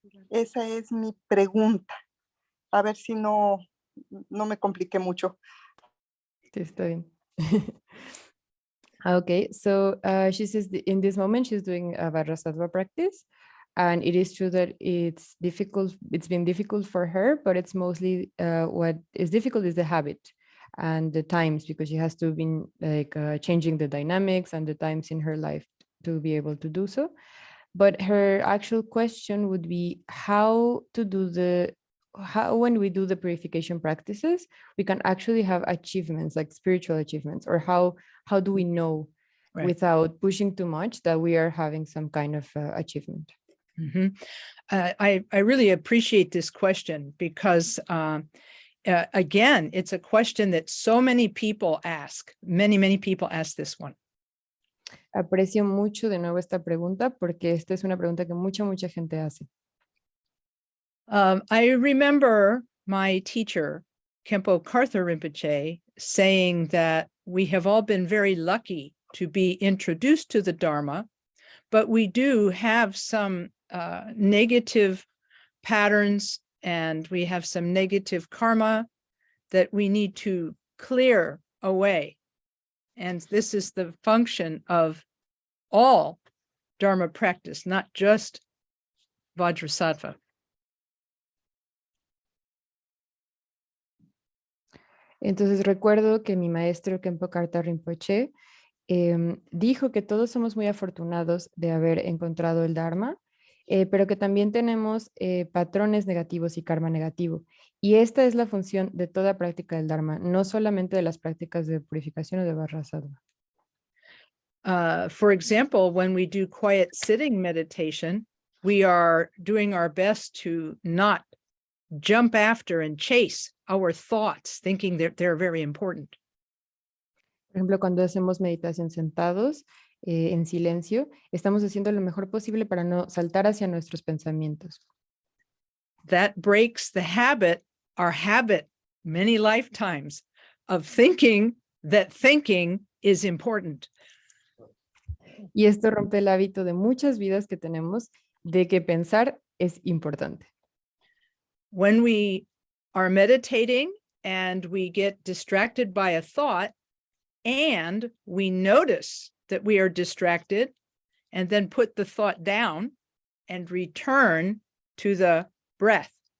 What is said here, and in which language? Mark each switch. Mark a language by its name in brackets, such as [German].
[Spanish] Esa es mi pregunta. A ver si no me compliqué mucho. Sí, está bien. [English] Okay, so she says in this moment she's doing a Vajrasattva practice, and it is true that it's difficult. It's been difficult for her, but it's mostly what is difficult is the habit and the times, because she has to be like changing the dynamics and the times in her life to be able to do so. But her actual question would be how when we do the purification practices, we can actually have achievements, like spiritual achievements, or how do we know, right, without pushing too much, that we are having some kind of achievement? Mm-hmm. I really appreciate this question, because again, it's a question that so many people ask. Many people ask this one. [Spanish] Aprecio mucho de nuevo esta pregunta, porque esta es una pregunta que mucha gente hace. [English] I remember my teacher, Khenpo Karthar Rinpoche, saying that we have all been very lucky to be introduced to the Dharma, but we do have some negative patterns and we have some negative karma that we need to clear away. And this is the function of all Dharma practice, not just Vajrasattva. [Spanish] Entonces recuerdo que mi maestro Khenpo Karthar Rinpoche dijo que todos somos muy afortunados de haber encontrado el Dharma, pero que también tenemos patrones negativos y karma negativo. Y esta es la función de toda práctica del Dharma, no solamente de las prácticas de purificación o de Vajrasattva. [English] For example, when we do quiet sitting meditation, we are doing our best to not jump after and chase our thoughts, thinking that they're very important. [Spanish] Por ejemplo, cuando hacemos meditación sentados, en silencio, estamos haciendo lo mejor posible para no saltar hacia nuestros pensamientos. [English] That breaks the habit, our habit, many lifetimes, of thinking that thinking is important. [Spanish] Y esto rompe el hábito de muchas vidas que tenemos de que pensar es importante. [English] When we are meditating and we get distracted by a thought and we notice that we are distracted and then put the thought down and return to the breath.